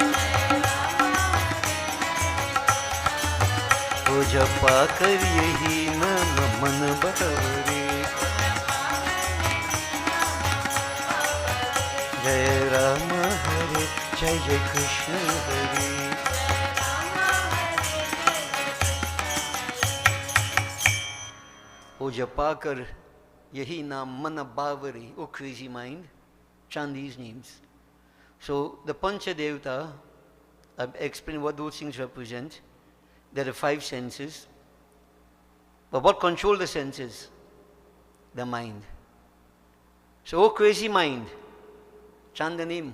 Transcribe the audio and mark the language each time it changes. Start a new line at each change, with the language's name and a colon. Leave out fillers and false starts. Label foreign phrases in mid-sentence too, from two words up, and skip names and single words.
Hindi: ओ जपा कर यही नाम मन भरे. जय राम हरे, जय जय कृष्ण हरे. ओ जपा कर यही नाम मन भावरे.
English: O crazy mind, chant these names. So the Pancha Devata, I've explained what those things represent. There are 5 senses. But what controls the senses? The mind. So, oh crazy mind, chant the name.